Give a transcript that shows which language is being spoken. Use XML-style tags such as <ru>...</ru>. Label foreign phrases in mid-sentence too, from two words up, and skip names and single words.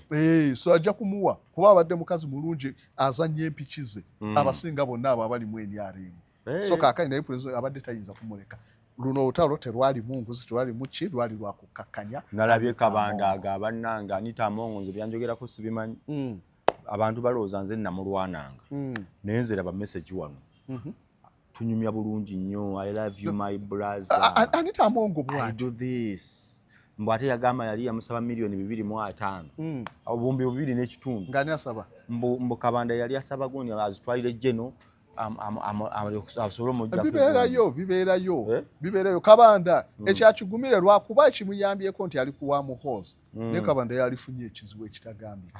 <lg>so ajja kumuwa kuba abadde mukazi mulungi azannya empiki ze abasinga bonna abo abali mu NRM so kaakani naye president abadde tayinza kumuleka luno olutalo terwali munguzi terwali muki lwali lwakukakkanya nalabye Kabandaga abannanga Anita Amongo nze byanjogerako sibimanyi abantu balowooza nze namulwananga naye nze raba message wano tunyumya bulungi nnyo</lg> <en>I love you my brother</en> <lg>Anita Amongo</lg> <en>I do this</en> <lg>mbu ate yagamba yali yamusaba $2,500,000 obumbi 2.5 ngani asaba mbu Kabanda yali asaba gundi azitwalire jeno bibeerayo Kabanda ekyakigumire lwakuba kimuyambyeko nti ali kuwa muhoozi ne Kabanda yalifunye ekizibu ekitagambika</lg>